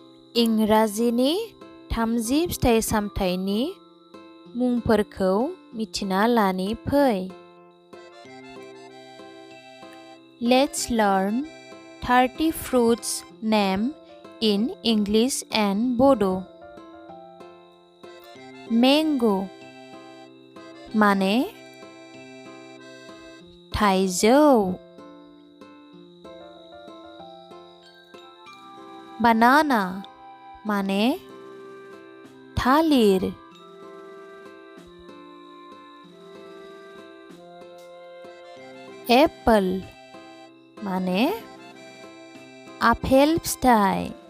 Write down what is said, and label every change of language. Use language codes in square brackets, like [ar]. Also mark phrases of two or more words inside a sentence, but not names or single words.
[brx] इंराजिनि 30 फिथाइ सामथाइनि मुंफोरखौ मिथिना लानि फै। [en] Let's learn 30 fruits name in English and Bodo. [brx] Mango माने थाइजौ। Banana माने थालिर। Apple माने आपेल फिथाइ।